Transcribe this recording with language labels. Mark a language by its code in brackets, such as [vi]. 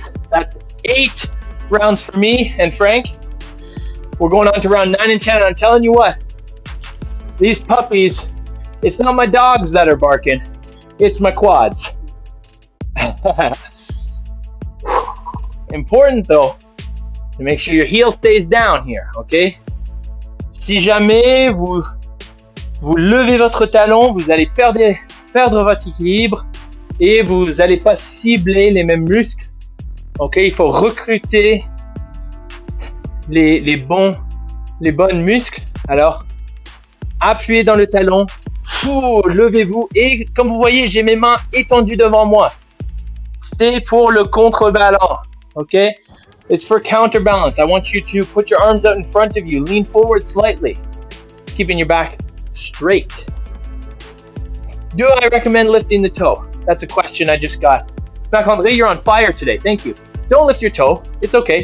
[en] That's 8 rounds for me and Frank. We're going on to round 9 and 10. And I'm telling you what, these puppies, it's not my dogs that are barking, it's my quads. Important though, to make sure your heel stays down here, okay? [fr] Si jamais vous levez votre talon, vous allez perdre votre équilibre et vous n'allez pas cibler les mêmes muscles. Ok, il faut recruter les bonnes muscles. Alors, appuyez dans le talon, levez-vous et comme vous voyez, j'ai mes mains étendues devant moi. C'est pour le contrebalance. [en] Ok, it's for counterbalance. I want you to put your arms out in front of you, lean forward slightly, keeping your back straight. Do I recommend lifting the toe? That's a question I just got. Marc-André, you're on fire today. Thank you. Don't lift your toe. It's okay.